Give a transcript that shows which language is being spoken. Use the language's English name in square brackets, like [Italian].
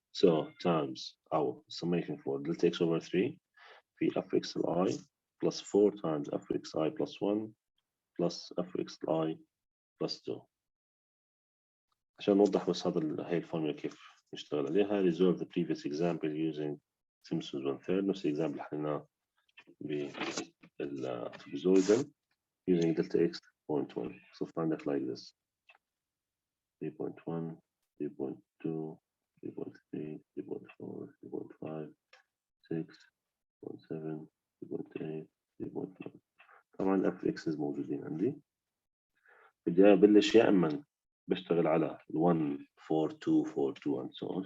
[English] So times أو summation for delta x over 3 في fxi plus 4 times fxi plus 1 plus fxi plus 2. [Arabic] عشان نوضح بس هاي الفورمولا كيف نشتغل عليها. [English] resolve the previous example using Simpson's 1/3 [Arabic] نفس الإكزامبل اللي حليناه بالترابيزويدال [English] using delta x 0.1. [Arabic] صف عندك [English] like this 3.1 3.2 3.3 3.4 3.5 6.7 3.8 3.9. [Arabic] طبعا الاف اكسز موجودين عندي. بدي ابلش يا اما بشتغل على 1 4 2 4 2 [English] and so on.